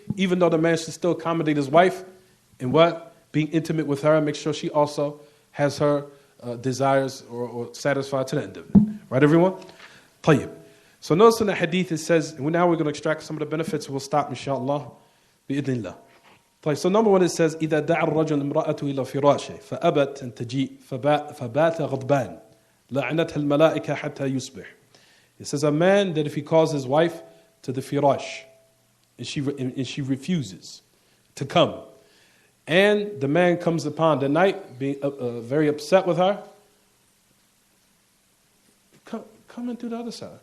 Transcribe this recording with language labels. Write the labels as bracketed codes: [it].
[en] Even though the man should still accommodate his wife in what? Being intimate with her and make sure she also has her desires or satisfied to the end of it. Right, everyone? طيب. So notice in the hadith it says, and now we're going to extract some of the benefits and we'll stop inshallah. [ar] بإذن الله. [en] So number one it says, [ar] إذا دعا الرجل امرأته إلى فراشه فأبت أن تجيء فبات غضبان لعنتها الملائكة حتى يصبح. [en] It says a man that if he calls his wife to the firash and she refuses to come, and the man comes upon the night being very upset with her, come in through the other side.